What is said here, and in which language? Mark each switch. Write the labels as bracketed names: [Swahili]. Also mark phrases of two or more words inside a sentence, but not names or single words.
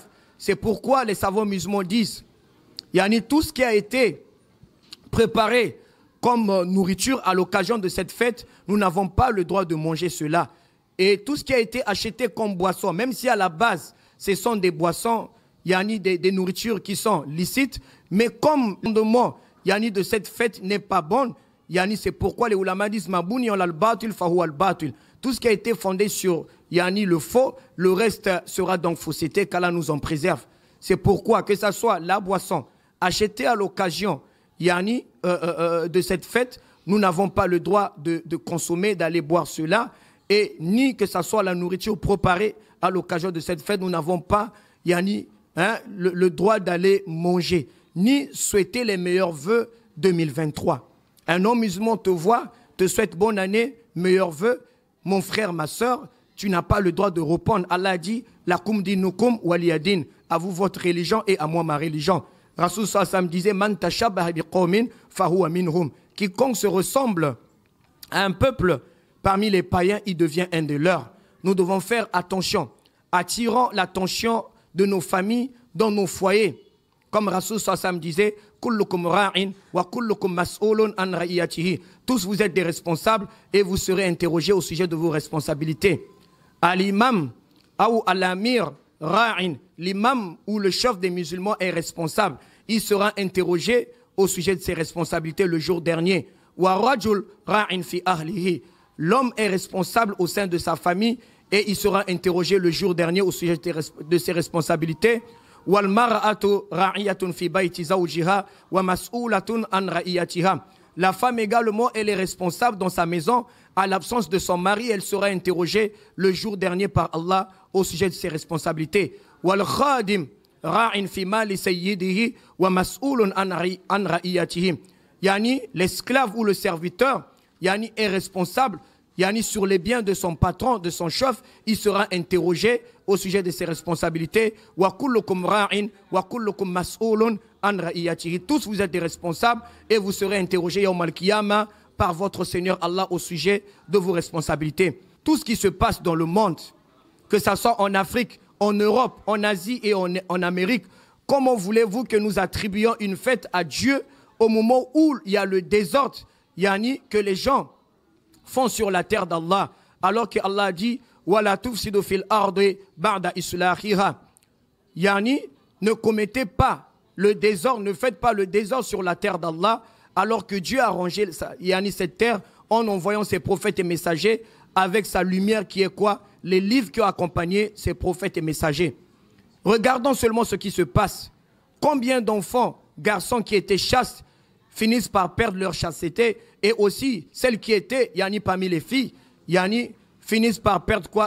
[French] C'est pourquoi les savants musulmans disent, yani, tout ce qui a été préparé comme nourriture à l'occasion de cette fête, nous n'avons pas le droit de manger cela. Et tout ce qui a été acheté comme boisson, même si à la base, ce sont des boissons, yani des nourritures qui sont licites, mais comme le fondement yani de cette fête n'est pas bonne, yani c'est pourquoi les ulama disent [Arabic] مبني الباطل فهو الباطل. [French] Tout ce qui a été fondé sur yani le faux, le reste sera donc fausseté, qu'Allah nous en préserve. C'est pourquoi que ce soit la boisson achetée à l'occasion yani, de cette fête, nous n'avons pas le droit de consommer, d'aller boire cela, et ni que ce soit la nourriture préparée à l'occasion de cette fête, nous n'avons pas yani, le droit d'aller manger, ni souhaiter les meilleurs vœux 2023. Un homme musulman te voit, te souhaite bonne année, meilleurs vœux, mon frère, ma soeur, tu n'as pas le droit de répondre. Allah dit, [Arabic] لكم دينكم ولي دين, [French] à vous votre religion et à moi ma religion. Rasul sallam disait, [Arabic] من تشبه بقوم فهو منهم. [French] Quiconque se ressemble à un peuple parmi les païens, il devient un de leurs. Nous devons faire attention, attirant l'attention de nos familles dans nos foyers. Comme Rasul sallam disait, [Arabic] كلكم راع وكلكم مسؤول عن رعيته. [French] Tous vous êtes des responsables et vous serez interrogés au sujet de vos responsabilités. À l'imam ou à l'amir ra'in, l'imam ou le chef des musulmans est responsable. Il sera interrogé au sujet de ses responsabilités le jour dernier. [Arabic] والرجل راع في أهله. [French] L'homme est responsable au sein de sa famille et il sera interrogé le jour dernier au sujet de ses responsabilités. [Arabic] والمرأة راعية في بيت زوجها ومسؤولة عن رعيتها. [French] La femme également, elle est responsable dans sa maison. À l'absence de son mari, elle sera interrogée le jour dernier par Allah au sujet de ses responsabilités. [Arabic] والخادم راع في مال سيده ومسؤول عن رعيته. [French] Yani l'esclave ou le serviteur, yani est responsable, yani sur les biens de son patron, de son chef, il sera interrogé au sujet de ses responsabilités. [Arabic] وكلكم راع وكلكم مسؤول عن رعيته. [French] Tous vous êtes des responsables et vous serez interrogés [Arabic] يوم القيامة [French] par votre Seigneur Allah au sujet de vos responsabilités. Tout ce qui se passe dans le monde, que ce soit en Afrique, en Europe, en Asie et en Amérique, comment voulez-vous que nous attribuions une fête à Dieu au moment où il y a le désordre, yani que les gens font sur la terre d'Allah, alors que Allah dit [Arabic] ولا تفسدوا في الأرض بعد إصلاحها. [French] Yani ne commettez pas le désordre, ne faites pas le désordre sur la terre d'Allah, alors que Dieu a rangé yani cette terre en envoyant ses prophètes et messagers avec sa lumière qui est quoi? Les livres qui ont accompagné ces prophètes et messagers. Regardons seulement ce qui se passe. Combien d'enfants garçons qui étaient chastes finissent par perdre leur chasteté, et aussi celles qui étaient, yani parmi les filles, yani finissent par perdre quoi?